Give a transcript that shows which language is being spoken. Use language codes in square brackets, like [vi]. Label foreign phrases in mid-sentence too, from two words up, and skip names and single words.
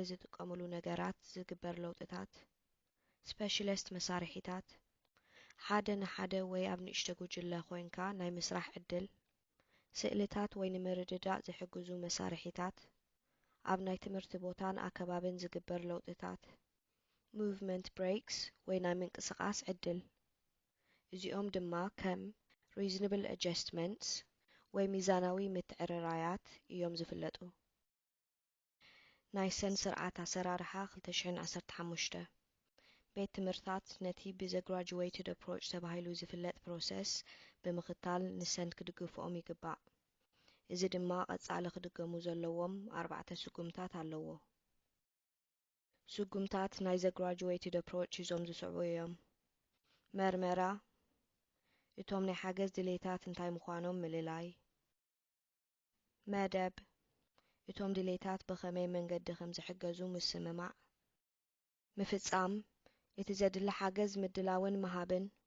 [ti] ዝጥቀሙሉ ነገራት ዝግበር ለውጥታት ስፔሻሊስት መሳርሒታት ሓደ ንሓደ ወይ ኣብ ንእሽቶ ጉጅለ ኮይንካ ናይ ምስራሕ ዕድል ስእልታት ወይ ንምርድዳእ ዝሕግዙ መሳርሒታት ኣብ ናይ ትምህርቲ ቦታን ኣከባብን ዝግበር ለውጥታት [en] movement breaks [ti] ወይ ናይ ምንቅስቓስ ዕድል እዚኦም ድማ ከም [en] reasonable adjustments [ti] ወይ ሚዛናዊ ምትዕርራያት እዮም ዝፍለጡ ናይ ሰንድ ስርዓት ኣሰራርሓ 2015 ቤት ትምህርታት ነቲ ብዘ [en] graduated approach [ti] ተባሂሉ ዝፍለጥ ፕሮሰስ ብምኽታል ንሰንድ ክድግፍኦም ይግባእ እዚ ድማ ቐጻሊ ክድገሙ ዘለዎም 4 ስጉምታት ኣለዎ ስጉምታት ናይ ዘ [en] graduated approach [ti] ሒዞም ዝስዕቡ እዮም መርመራ እቶም ናይ ሓገዝ ድሌታት እንታይ ምዃኖም ምልላይ መደብ እቶም ድሌታት ብኸመይ መንገዲ ከም ዝሕገዙ ምስምማዕ ምፍጻም እቲ ዘድሊ ሓገዝ ምድላውን መሃብን